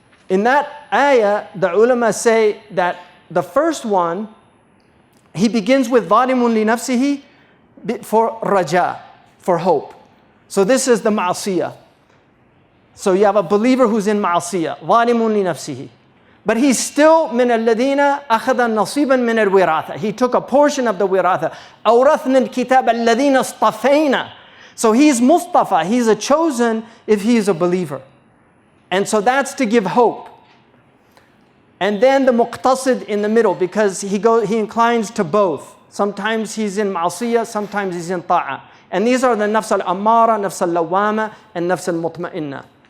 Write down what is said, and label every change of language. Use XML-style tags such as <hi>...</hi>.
<en>In that ayah, the ulama say that the first one, he begins with</en> <ar>ظَالِمٌ لِنَفْسِهِ</ar> <en>for raja, for hope. So this is the ma'asiyah. So you have a believer who's in ma'asiyah,</en> <ar>ظَالِمٌ لِنَفْسِهِ.</ar> <en>But he's still</en> <ar>من الذين أخذ نصيبا من الوراثة.</ar> <en>He took a portion of the wiratha.</en> <ar>أورثنا الكتاب الذين اصطفينا.</ar> <en>So he's Mustafa. He's a chosen if he's a believer. And so that's to give hope. And then the muqtasid in the middle, because he inclines to both. Sometimes he's in ma'asiyah, sometimes he's in ta'ah. And these are the nafs al-ammara, nafs al-lawama, and nafs al-mutma'inna.</en>